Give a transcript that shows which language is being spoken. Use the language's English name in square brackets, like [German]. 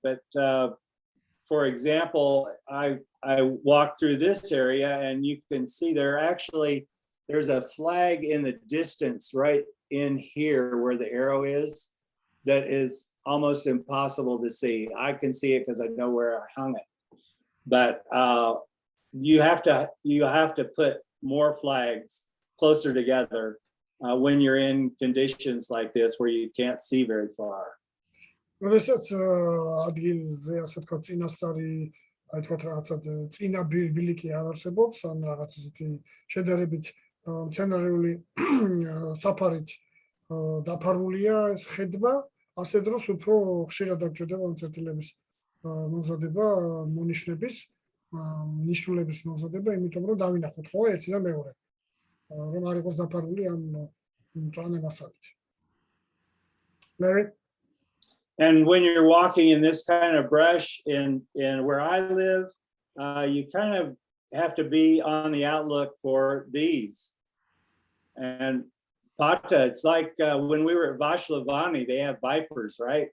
[English] But for example, I walked through this area, and you can see there's a flag in the distance right in here where the arrow is that is almost impossible to see. I can see it because I know where I hung it. But you have to put more flags closer together when you're in conditions like this where you can't see very far. [Georgian] როდესაც ადგილზე ასე თქვა წინასწარი აი თქვა რაღაცა წინა ბილიკი არ არსებობს ან რაღაც ისეთი შედარებით მცენარეული საფარით დაფარულია ეს ხედვა, ასე დროს უფრო ხშირად გჭირდება წერტილების მომზადება, მონიშნების, ნიშნულების მომზადება, იმიტომ რომ დავინახოთ ხო ერთი და მეორე. რომ არ იყოს დაფარული ამ მწვანე მასალით. [English] Larry? And when you're walking in this kind of brush in where I live, you kind of have to be on the outlook for these. And Pata, it's like when we were at Vashlavani, they have vipers, right?